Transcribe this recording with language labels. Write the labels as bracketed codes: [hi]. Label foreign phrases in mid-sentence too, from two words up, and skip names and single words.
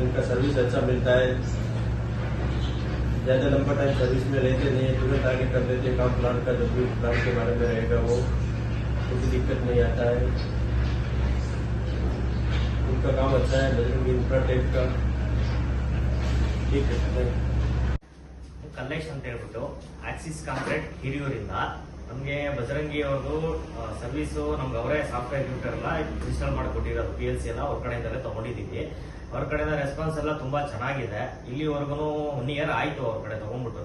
[hi] उनका सर्विस अच्छा मिलता है। ज़्यादा लंबा [en] time service [hi] में रहते नहीं है, तुरंत आगे कर देते काम। प्लांट का जो भी प्लांट के बारे में रहेगा वो कोई दिक्कत नहीं आता है। उनका काम अच्छा है बजरंगी इंफ्राटेक का। ठीक है। [kn] ಕಲ್ಲೇಶ್ ಅಂತ ಹೇಳ್ಬಿಟ್ಟು ಆಕ್ಸಿಸ್ ಕಾಂಕ್ರೀಟ್ ಹಿರಿಯೂರಿಂದ ನಮಗೆ ಬಜರಂಗಿ ಅವ್ರದ್ದು ಸರ್ವಿಸು ನಮ್ಗೆ ಅವರೇ [en] software computer [kn] ಎಲ್ಲ ಇನ್ಸ್ಟಾಲ್ ಮಾಡಿಕೊಟ್ಟಿರೋದು PLC ಎಲ್ಲ ಅವ್ರ ಕಡೆಯಿಂದಲೇ ತಗೊಂಡಿದ್ದೀವಿ. ಅವ್ರ ಕಡೆಯಿಂದ ರೆಸ್ಪಾನ್ಸ್ ಎಲ್ಲ ತುಂಬಾ ಚೆನ್ನಾಗಿದೆ. ಇಲ್ಲಿವರೆಗೂ 1 ಇಯರ್ ಆಯ್ತು ಅವ್ರ ಕಡೆ ತಗೊಂಡ್ಬಿಟ್ಟು.